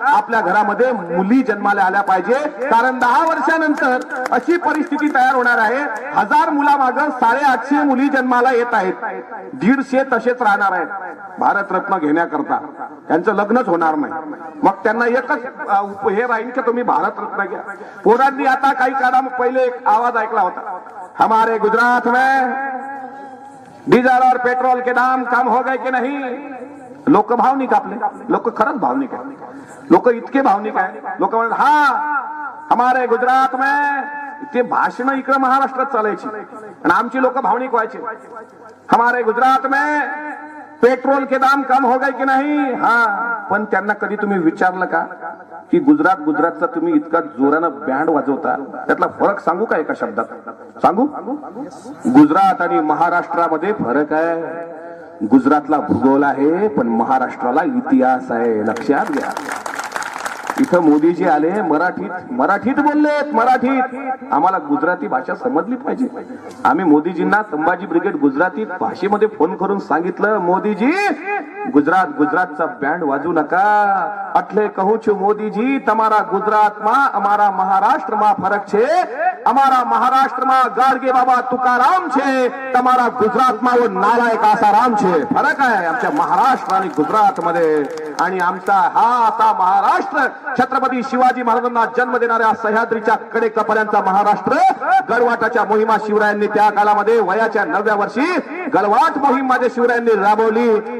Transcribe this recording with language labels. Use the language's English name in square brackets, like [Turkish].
[Marathi] आपल्या घरामध्ये मुली जन्माला आल्या पाहिजे, कारण 10 वर्षानंतर अशी परिस्थिती तयार होणार आहे, 1000 मुलामागं 850 मुली जन्माला येत आहेत, 150 तसेच राहणार आहेत भारतरत्न घेण्याकरता. त्यांचं लग्नच होणार नाही. मग त्यांना एकच हे राहील की तुम्ही भारतरत्न घ्या. पोरांनी आता काही काळा पहिले एक आवाज ऐकला होता, [Hindi] हमारे गुजरात में डीजल और पेट्रोल के दाम कम हो गए की नहीं. [Marathi] लोक भावनिक, आपले लोक खरंच भावनिक आहे. लोक इतके भावनिक आहे. लोक म्हणतात हा [Hindi] हमारे गुजरात में, [Marathi] ते भाषण इकडे महाराष्ट्रात चालायची आणि आमची लोक भावनिक व्हायचे. [Hindi] हमारे गुजरात में पेट्रोल के दाम कम हो गए की नाही. [Marathi] हा, पण त्यांना कधी तुम्ही विचारलं का की गुजरातचा तुम्ही इतका जोरानं बँड वाजवता, त्यातला फरक सांगू का एका शब्दात? सांगू. गुजरात आणि महाराष्ट्रामध्ये फरक आहे. गुजरातला भूगोल आहे, पण महाराष्ट्राला इतिहास आहे. लक्षात घ्या. इथं मोदीजी आले, मराठीत बोललेत. मराठीत आम्हाला गुजराती भाषा समजली पाहिजे. आम्ही मोदीजींना संभाजी ब्रिगेड गुजराती भाषेमध्ये फोन करून सांगितलं, मोदीजी गुजरातचा बँड वाजू नका. [Gujarati] એટલે કહું છું મોદીજી, તમારા ગુજરાતમાં અમારા મહારાષ્ટ્રમાં ફરક છે. અમારા મહારાષ્ટ્રમાં ગાડગે બાબા તુકારામ છે, તમારા ગુજરાતમાં [Hindi] वो नालायक [Gujarati] आसाराम છે. [Marathi] फरक आहे आमच्या महाराष्ट्र आणि गुजरातमध्ये. आणि आमचा हा आता महाराष्ट्र छत्रपती शिवाजी महाराजांना जन्म देणाऱ्या सह्याद्रीच्या कडेकपाऱ्यांचा महाराष्ट्र. गडवाटाच्या मोहिमा शिवरायांनी त्या काळामध्ये वयाच्या 9व्या वर्षी गडवाट मोहीम माझ्या शिवरायांनी राबवली.